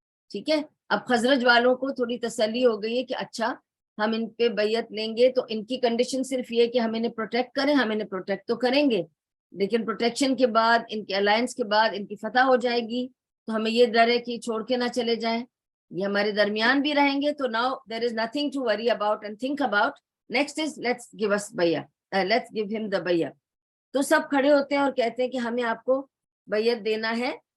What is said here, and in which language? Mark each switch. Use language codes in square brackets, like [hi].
[ur] ٹھیک ہے, اب خزرج والوں کو تھوڑی تسلی ہو گئی ہے کہ اچھا ہم ان پہ بیعت لیں گے تو ان کی کنڈیشن صرف یہ کہ ہم انہیں پروٹیکٹ کریں, ہم انہیں پروٹیکٹ تو کریں گے, لیکن پروٹیکشن کے بعد, ان کے الائنس کے بعد ان کی فتح ہو جائے گی تو ہمیں یہ ڈر ہے کہ چھوڑ کے نہ چلے جائیں, یہ ہمارے درمیان بھی رہیں گے. [en] تو now there is nothing to worry about and think about. Next is let's give us bay'ah, let's give him the bay'ah. [ur] تو سب کھڑے ہوتے ہیں اور کہتے ہیں کہ ہمیں آپ کو بیعت دینا ہے.